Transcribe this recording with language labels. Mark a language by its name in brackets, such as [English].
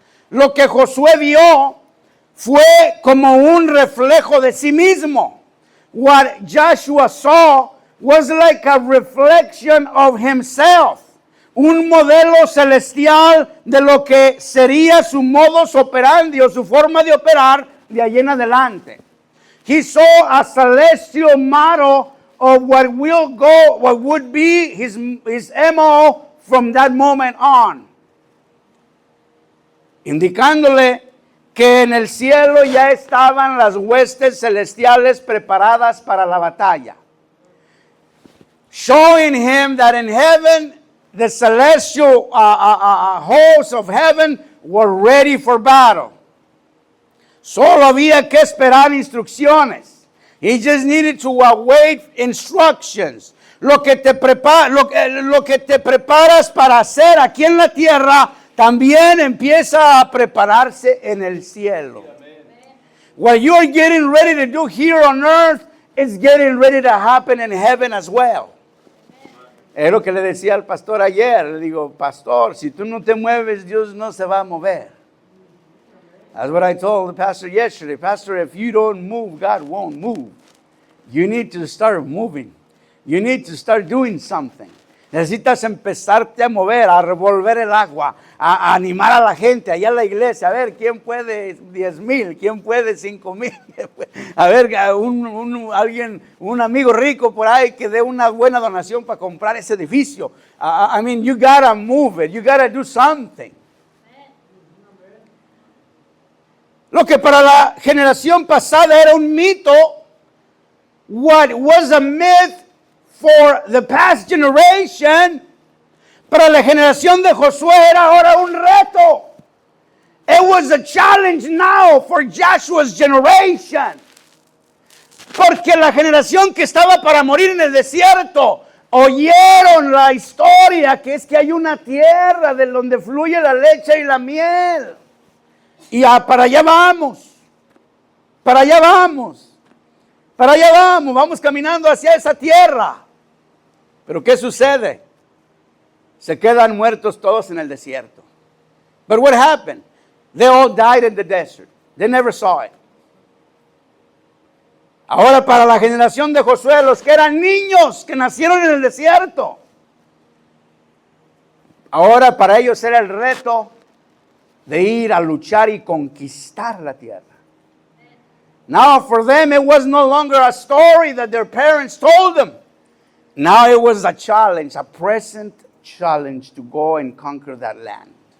[Spanish] Lo que Josué vio fue como un reflejo de sí mismo. [English] What Joshua saw was like a reflection of himself. [Spanish] Un modelo celestial de lo que sería su modus operandi o su forma de operar de ahí en adelante. [English] He saw a celestial model of what would be his MO from that moment on. [Spanish] Indicándole que en el cielo ya estaban las huestes celestiales preparadas para la batalla. [English] Showing him that in heaven, the celestial hosts of heaven were ready for battle. [Spanish] Solo había que esperar instrucciones. [English] He just needed to await instructions. [Spanish] Lo que te preparas para hacer aquí en la tierra, también empieza a prepararse en el cielo. [English] What you're getting ready to do here on earth is getting ready to happen in heaven as well. [Spanish] Es lo que le decía al pastor ayer. Le digo, pastor, si tú no te mueves, Dios no se va a mover. [English] That's what I told the pastor yesterday. Pastor, if you don't move, God won't move. You need to start moving. You need to start doing something. [Spanish] Necesitas empezarte a mover, a revolver el agua, a animar a la gente allá en la iglesia. A ver, ¿quién puede 10,000? ¿Quién puede 5,000? A ver, un amigo rico por ahí que dé una buena donación para comprar ese edificio. [English] I mean, you gotta move it. You gotta do something. [Spanish] Lo que para la generación pasada era un mito, [English] what was a myth for the past generation, [Spanish] para la generación de Josué era ahora un reto. [English] It was a challenge now for Joshua's generation. [Spanish] Porque la generación que estaba para morir en el desierto oyeron la historia que es que hay una tierra de donde fluye la leche y la miel. Y para allá vamos. Para allá vamos. Para allá vamos. Vamos caminando hacia esa tierra. Pero ¿qué sucede? Se quedan muertos todos en el desierto. [English] But what happened? They all died in the desert. They never saw it. [Spanish] Ahora para la generación de Josué, los que eran niños que nacieron en el desierto. Ahora para ellos era el reto de ir a luchar y conquistar la tierra. [English] Now for them it was no longer a story that their parents told them. Now it was a challenge, a present challenge to go and conquer that land.